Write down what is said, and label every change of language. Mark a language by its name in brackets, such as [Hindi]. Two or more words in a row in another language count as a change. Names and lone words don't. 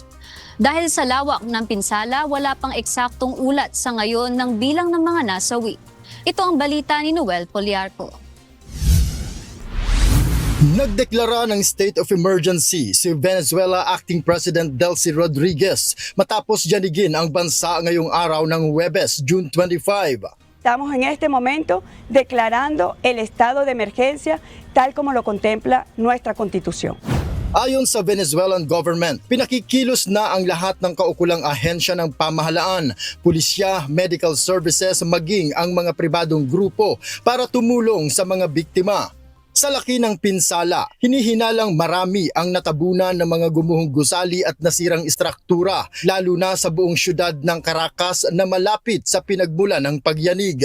[Filipino] Dahil sa lawak ng pinsala, wala pang eksaktong ulat sa ngayon ng bilang ng mga nasawi. Ito ang balita ni Noel Poliarco. Nagdeklara ng [English] state of emergency [Filipino] si Venezuela [English] Acting President [Filipino] Delcy Rodriguez matapos yanigin ang bansa ngayong araw ng Huwebes, June 25. [Spanish] Estamos en este momento declarando el estado de emergencia tal como lo contempla nuestra Constitución. [Filipino] Ayon sa Venezuelan government, pinakikilos na ang lahat ng kaukulang ahensya ng pamahalaan, pulisya, [English] medical services [Filipino] maging ang mga pribadong grupo para tumulong sa mga biktima. Sa laki ng pinsala, hinihinalang marami ang natabunan ng mga gumuhong gusali at nasirang istruktura, lalo na sa buong syudad ng Caracas na malapit sa pinagmulan ng pagyanig.